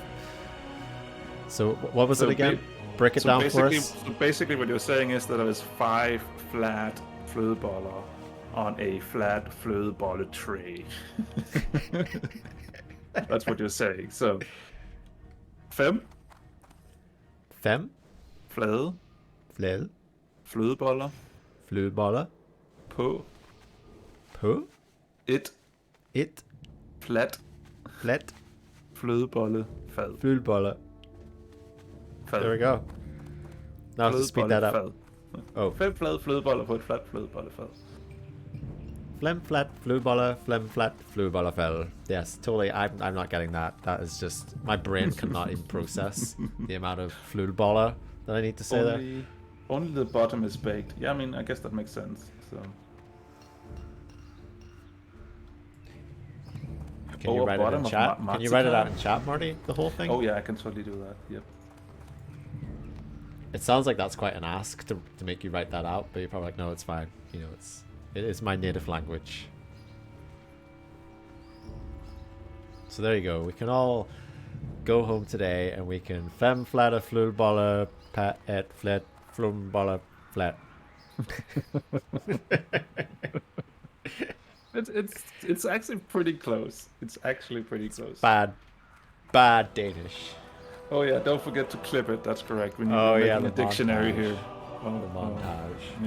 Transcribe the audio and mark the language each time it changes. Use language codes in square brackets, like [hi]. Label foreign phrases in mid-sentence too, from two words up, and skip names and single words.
[en] So what was it again? Break it down for us. So basically what you're saying is that there is 5 flat flødeboller on a flat flødebolle tray. That's what you're saying. So 5 [da] Fem? flade Flød? flødeboller Flødebolle? på På? et [en] Flat [da] flødebollefad. flødebolle. [en] There we go. Now to speed that up. Oh, [da] 5 flade flødeboller på et fladt flødebollefad. Flemflat, Flubala, Flemflat, Flubala fell. [en] Yes, totally. I'm not getting that. That is just my brain cannot even process the amount of Flubala that I need to say there. Only the bottom is baked. Yeah, I mean, I guess that makes sense. So. Can you write it in chat? Can you write it out in chat, Marty? The whole thing? Oh yeah, I can totally do that. Yep. It sounds like that's quite an ask to make you write that out, but you're probably like, no, it's fine. You know, it is my native language. So there you go. We can all go home today and we can fem flata flulbala pat et flet flumbala flat. It's actually pretty close. It's actually pretty close. Bad Danish. Oh yeah, don't forget to clip it. That's correct. We need Oh, to make yeah, a the dictionary montage. here. The montage.